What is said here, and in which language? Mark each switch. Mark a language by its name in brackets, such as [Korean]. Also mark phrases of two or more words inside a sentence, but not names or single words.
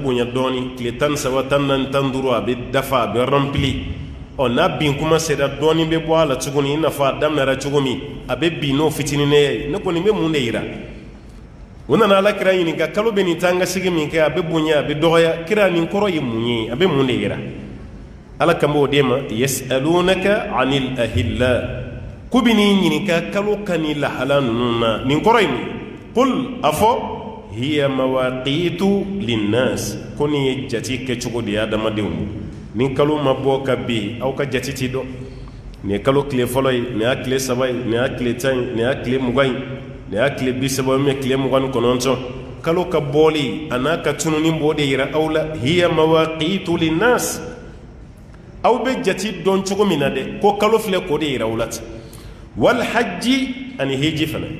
[Bambara] bonya dɔɔni tile 13 14 15 a bɛ dafa a bɛ rempli n'a bin kuma sera dɔɔni bɛ bɔ a la tuguni i n'a fɔ a daminɛra cogo min a bɛ bin n'o fitinin ye ne kɔni bɛ mun de yira u nana ala kira ɲininka kalo bɛ nin taa ka sigi min kɛ a bɛ bonya a bɛ dɔgɔya kira nin kɔrɔ ye mun ye a bɛ mun de yira ala kan b'o de ma [Arabic] يسألونك عن الأهلة [Bambara] ku bɛ n'i ɲininka kalo ka ni lahala ninnu na nin kɔrɔ ye mun ye qul a fɔ [Arabic] هي مواقيت للناس [Bambara] ko nin ye jati kɛcogo de ye adamadenw nin kalo ma bɔ ka bin aw ka jati ti dɔn nin ye kalo tile fɔlɔ ye nin y'a tile 3 ye nin y'a tile 10 ye nin y'a tile 20 ye nin y'a tile 30 ye tile 29 kalo ka bɔli a n'a ka tununi b'o de yira aw la [Arabic] هي مواقيت للناس [Bambara] aw bɛ jati dɔn cogo min na dɛ ko kalo filɛ k'o de yira aw la ten [Arabic] والحج [Bambara] ani hiji fana